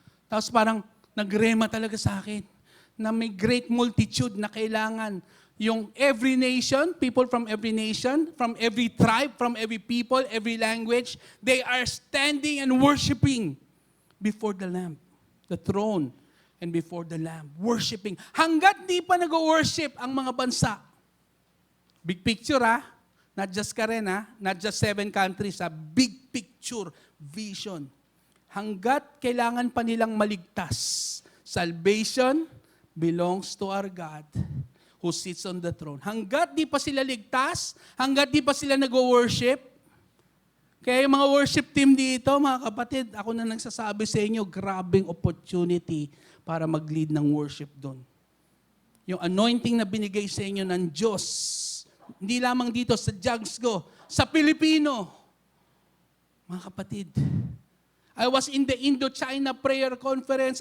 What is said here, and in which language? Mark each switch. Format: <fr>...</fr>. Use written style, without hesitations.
<tl>Tapos parang nagrema talaga sa akin na may great multitude na kailangan yung</tl> <en>every nation, people from every nation, from every tribe, from every people, every language, they are standing and worshiping before the Lamb, the throne, and before the Lamb, worshiping.</en> <tl>Hanggat di pa nag-worship ang mga bansa.</tl> <en>Big picture not just Karen not just 7 countries big picture, vision.</en> <tl>Hanggat kailangan pa nilang maligtas.</tl> <en>Salvation belongs to our God who sits on the throne.</en> <tl>Hanggat di pa sila ligtas, hanggat di pa sila nag-worship, kaya yung mga worship team dito, mga kapatid, ako na nagsasabi sa inyo, grabing opportunity para mag-lead ng worship doon. Yung anointing na binigay sa inyo ng Diyos, hindi lamang dito sa Jagsgo, sa Pilipino. Mga kapatid,</tl> <en>I was in the Indo-China Prayer Conference.</en>